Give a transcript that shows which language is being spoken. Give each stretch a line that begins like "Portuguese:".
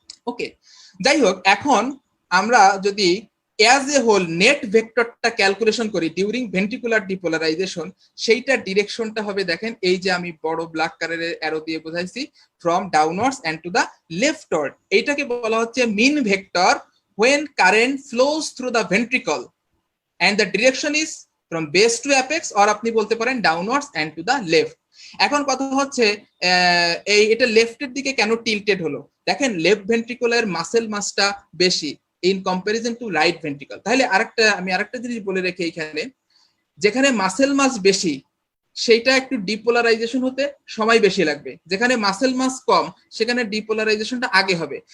Bangla: ওকে, যাই হোক, এখন আমরা যদি as a whole net ভেক্টরটা calculation করি
English: during ventricular depolarization,
Bangla: সেইটা ডিরেকশনটা হবে দেখেন এই যে আমি বড় ব্ল্যাক কালারের অ্যারো দিয়ে বোঝাইছি,
English: From downwards and to the leftward.
Bangla: এইটাকে বলা হচ্ছে মিন vector
English: when current flows through the ventricle and the direction is from base to apex, or
Bangla: আপনি বলতে পারেন
English: Downwards and to the left.
Bangla: এখন কথা হচ্ছে এটা লেফটের দিকে কেন টিল্টেড হলো? দেখেন লেফট ভেন্ট্রিকুলার মাসেল মাসটা বেশি
English: In comparison to right ventricle.
Bangla: তাহলে আমি আরেকটা জিনিস বলে রেখে এইখানে, যেখানে মাসেল মাস বেশি সেইটা একটু ডিপোলারাইজেশন হতে সময় বেশি লাগবে, যেখানে মাসেল মাস কম সেখানে ডিপোলারাইজেশনটা আগে হবে।